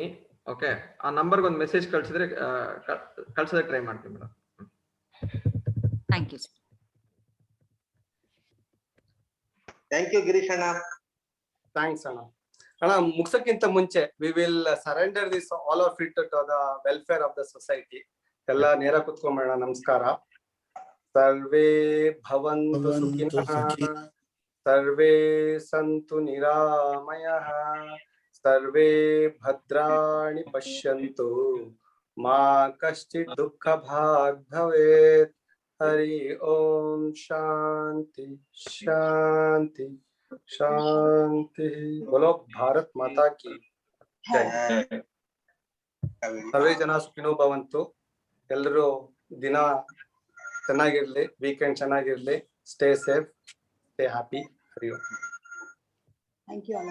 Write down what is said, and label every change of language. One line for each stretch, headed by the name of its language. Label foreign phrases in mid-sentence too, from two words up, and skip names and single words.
Kannada: ಓಕೆ, ಆ ನಂಬರ್ಗೆ ಒಂದು ಮೆಸೇಜ್ ಕಳ್ಸಿದ್ರೆ ಕಳ್ಸೋದಕ್ಕೆ ಟ್ರೈ ಮಾಡ್ತೀನಿ ಮೇಡಮ್.
English: Thank you sir. Thank you ಗಿರೀಶ್ ಅಣ್ಣ.
Kannada: ಥ್ಯಾಂಕ್ಸ್ ಅಣ್ಣ. ಅಣ್ಣ, ಮುಗ್ಸಕ್ಕಿಂತ ಮುಂಚೆ
English: We will surrender this all of it to the welfare of the society.
Kannada: ಎಲ್ಲ ನೇರ ಕುತ್ಕೊಂಬೇಡ. ನಮಸ್ಕಾರ.
Sanskrit: ಸರ್ವೇ ಭವಂತು ಸುಖಿನಃ, ಸರ್ವೇ ಸಂತು ನಿರಾಮಯಃ, ಸರ್ವೇ ಭದ್ರಾಣಿ ಪಶ್ಯಂತು, ಮಾ ಕಶ್ಚಿತ್ ದುಃಖ ಭಾಗ್ ಭವೇತ್. ಹರಿ ಓಂ. ಶಾಂತಿ ಶಾಂತಿ ಶಾಂತಿ.
Hindi: बोलो भारत माता की जय.
Sanskrit: ಸರ್ವೇ ಜನ ಸುಖಿನೋ ಭವಂತು.
Kannada: ಎಲ್ಲರೂ ದಿನ ಚೆನ್ನಾಗಿರ್ಲಿ, ವೀಕೆಂಡ್ ಚೆನ್ನಾಗಿರ್ಲಿ.
English: Stay safe, stay happy.
Sanskrit: ಹರಿ ಓಂ.
English: Thank you ಅಣ್ಣ.